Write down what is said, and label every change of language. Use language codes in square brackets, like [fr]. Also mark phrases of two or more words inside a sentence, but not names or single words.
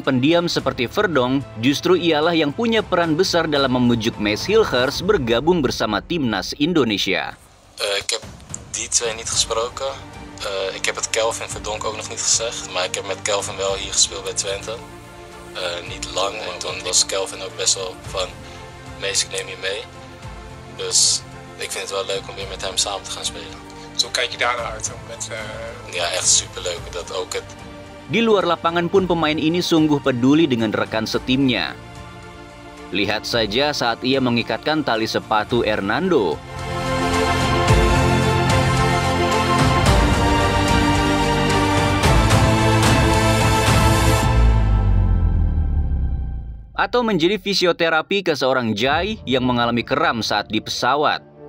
[id] pendiam seperti Verdong justru ialah yang punya peran besar dalam membujuk Mes Hilgers bergabung bersama Timnas Indonesia. [nl] Ik heb die twee niet gesproken. Ik heb het Calvin Verdonk ook nog niet gezegd, maar ik heb met Calvin wel hier gespeeld bij Twente. niet lang. En toen was Kelvin ook best wel van, Mees, ik neem je mee. Dus ik vind het wel leuk om weer met hem samen te gaan spelen. Dus hoe kijk je daar naar uit? Ja, echt superleuk. Dat ook het. [id] Di luar lapangan pun pemain ini sungguh peduli dengan rekan setimnya. Lihat saja saat ia mengikatkan tali sepatu Hernando. Atau menjadi fisioterapi ke seorang Jai yang mengalami kram saat di pesawat.